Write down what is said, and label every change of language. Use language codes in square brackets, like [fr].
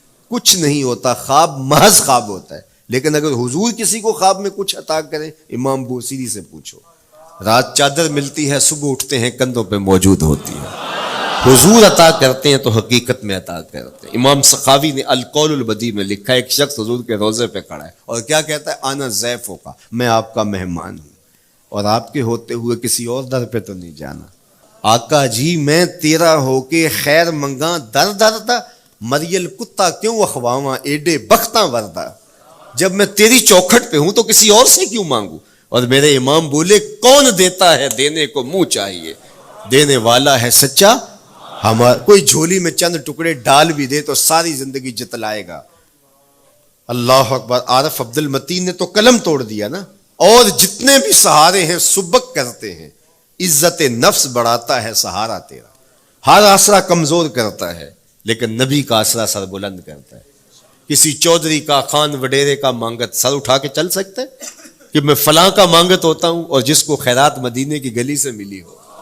[ur] کچھ نہیں ہوتا, خواب محض خواب ہوتا ہے. لیکن اگر حضور کسی کو خواب میں کچھ عطا کرے, امام بوصیری سے پوچھو, رات چادر ملتی ہے, صبح اٹھتے ہیں کندھوں پہ موجود ہوتی ہے. حضور عطا کرتے ہیں تو حقیقت میں عطا کرتے ہیں. امام سخاوی نے القول البدیع میں لکھا ہے, ایک شخص حضور کے روضے پہ کھڑا ہے اور کیا کہتا ہے, آنا ضیفوں کا, میں آپ کا مہمان ہوں اور آپ کے ہوتے ہوئے کسی اور در پہ تو نہیں جانا. [pa] آقا جی میں تیرا ہو کے خیر منگاں در در دا, مریل کتا کیوں اخواواں ایڈے بختاں وردا. [ur] جب میں تیری چوکھٹ پہ ہوں تو کسی اور سے کیوں مانگوں؟ اور میرے امام بولے کون دیتا ہے دینے کو منہ چاہیے، دینے والا ہے سچا ہمارا۔ کوئی جھولی میں چند ٹکڑے ڈال بھی دے تو ساری زندگی جتلائے گا۔ اللہ اکبر۔ عارف عبد المتین نے تو قلم توڑ دیا نا۔ اور جتنے بھی سہارے ہیں سبک کرتے ہیں، عزت نفس بڑھاتا ہے سہارا تیرا۔ ہر آسرا کمزور کرتا ہے لیکن نبی کا آسرا سر بلند کرتا ہے۔ کسی چودھری کا، خان وڈیرے کا مانگت سر اٹھا کے چل سکتے کہ میں فلاں کا مانگت ہوتا ہوں اور جس کو خیرات مدینے کی گلی سے ملی ہو؟